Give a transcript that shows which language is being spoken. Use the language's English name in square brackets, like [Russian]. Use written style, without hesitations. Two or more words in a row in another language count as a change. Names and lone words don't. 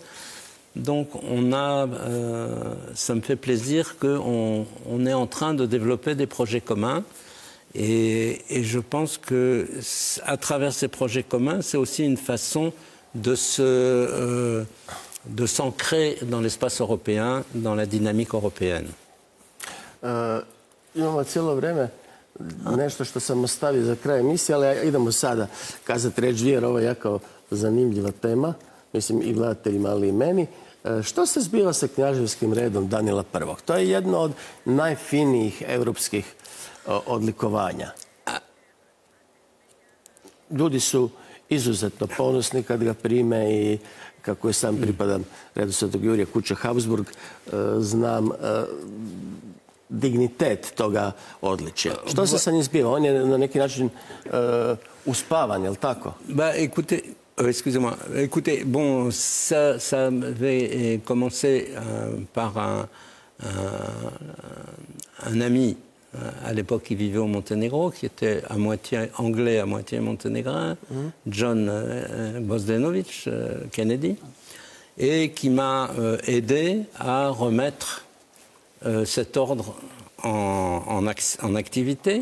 [French] Donc ça me fait plaisir qu'on est en train de développer des projets communs. Et je pense qu'à travers ces projets communs, c'est aussi une façon de s'ancrer dans l'espace européen, dans la dynamique européenne. [Croatian] Imamo cijelo vreme nešto što sam ostavio za kraj emisije, ali idemo sada kazati reč dvije, jer ovo je jako zanimljiva tema, mislim i gledateljima, ali i meni. Što se zbiva sa knjaževskim redom Danila I? To je jedno od najfinijih evropskih odlikovanja. Ljudi su izuzetno ponosni kad ga prime i kako je sam pripadam redu Svetog Jurija kuća Habsburg, znam dignitet toga odličja. Što se sa njim zbiva? On je na neki način uspavan, je li tako? [French] Bah, écoutez, excusez-moi. Écoutez, bon, ça avait commencé par un ami à l'époque qui vivait au Monténégro, qui était à moitié anglais, à moitié monténégrin, John Bogdanovic Kennedy, et qui m'a aidé à remettre cet ordre en activité.